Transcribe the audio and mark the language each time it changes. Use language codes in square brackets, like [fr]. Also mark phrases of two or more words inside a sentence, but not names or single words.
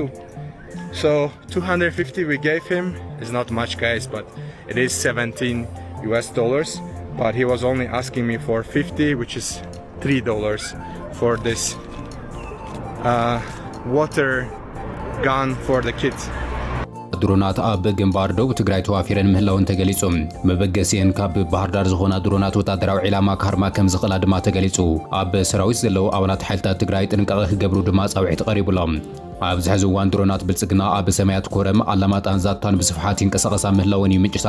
[en] So 250 we gave him. It's not much, guys, but it is $17 US, but he was only asking me for 50, which is $3 for this water gun for the kids. [ti] ድሮናት ኣብ ግንባር ደቡብ ትግራይ ተዋፊረን ምህላውን ተገሊጹ መበገሲን ካብ ባህር ዳር ዝኾና ድሮናት ወታደራዊ ዕላማ ካርማ ከም ዝኽእላ ድማ ተገሊጹ ኣብ ሰራዊት ዘለዉ ኣባላት ሓይልታት ትግራይ ጥንቃቐ ክገብሩ ድማ ጻውዒት ቀሪቡሎም ኣብ ዝሕዚ እዋን ድሮናት ብልጽግና ኣብ ሰማያት ኮረም ኣላማጣን ዛታን ብስፍሓት ይንቀሳቐሳ ምህላውን እዩ ምንጭታት